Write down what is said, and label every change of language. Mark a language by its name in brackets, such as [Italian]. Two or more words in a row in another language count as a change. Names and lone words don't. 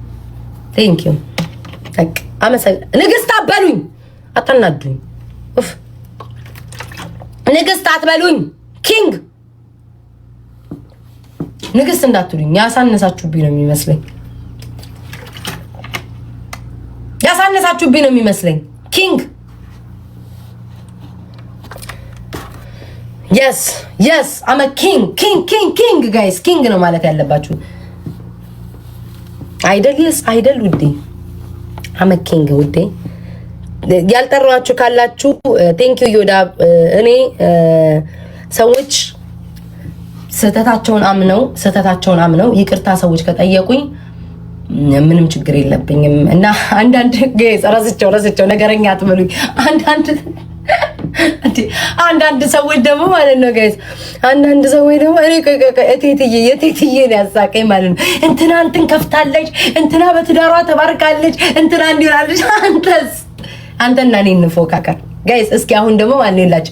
[Amharic] ታክ ንግስት አትበሉኝ፣ አታናዱኝ። ኡፍ ንግስት አትበሉኝ፣ ኪንግ ንግስት እንዳትሉኝ። ያሳነሳችሁብኝ ነው የሚመስለኝ፣ ያሳነሳችሁብኝ ነው የሚመስለኝ። ኪንግ [English] yes I'm a king guys king [Amharic] ነው ማለት ያለባችሁ አይደል? yes አይደል ውዴ? [English] I'm a king [Amharic] ውዴ። ያልጠራችሁ ካላችሁ [English] thank you [Amharic] ዮዳ። እኔ ሰዎች ስህተታቸውን አምነው ይቅርታ ሰዎች ከጠየቁኝ ምንም ችግር የለብኝም። እና አንዳንድ ጋይስ ረስቸው ነገረኛ አትበሉኝ። አንዳንድ ሰዎች ደግሞ ማለት ነው ጋይስ፣ አንዳንድ ሰዎች ደግሞ እኔ የቴትዬ ነው ያሳቀኝ ማለት ነው። እንትን ከፍታለች፣ እንትና በትዳሯ ተባርካለች፣ እንትና እንዲላለች። አንተና እኔ እንፎካከር ጋይስ። እስኪ አሁን ደግሞ ማን ይላችሁ?